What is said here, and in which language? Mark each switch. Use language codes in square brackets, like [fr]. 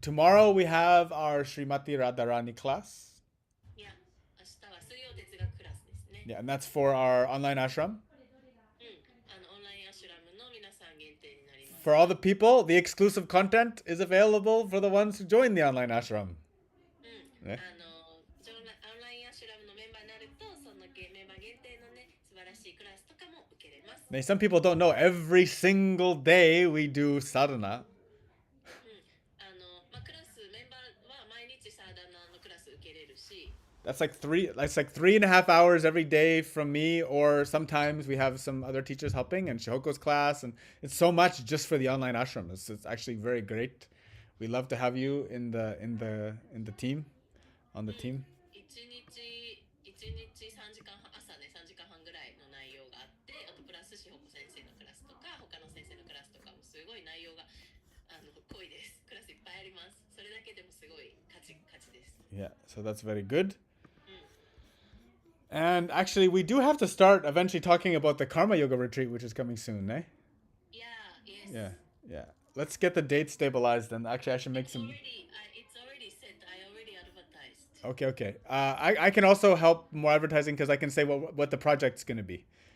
[en] Tomorrow we have our Srimati Radharani class. [ja] いや、明日は水曜哲学クラスですね。 [en] Yeah, and that's for our online ashram. [ja] オンラインアシュラムの皆さん限定になります。 [en] For all the people, the exclusive content is available for the ones who join the online ashram. [ja] ね。オンラインアシュラムのメンバーになると、そのメンバー限定のね、素晴らしいクラスとかも受けれます。 [en] Now, some people don't know every single day we do sadhana. [ja] クラス、メンバーは毎日サーダナのクラス受けれるし、 [en] That's like 3.5 hours every day from me, or sometimes we have some other teachers helping and Shihoko's class, and it's so much just for the online ashram. It's actually very great. We love to have you in the team, on the team. [ja] 1日3時間半、朝ね、3時間半ぐらいの内容があって、あとプラスしほこ先生のクラスとか、他の先生のクラスとかもすごい内容が濃いです。クラスいっぱいあります。それだけでもすごい価値です。 [en] Yeah, so that's very good. And actually, we do have to start eventually talking about the Karma Yoga retreat, which is coming soon, eh? Yes. Yeah. Let's get the date stabilized, and actually, I should make some. It's already set. I already advertised. Okay. I can also help more advertising because I can say what the project's going to be.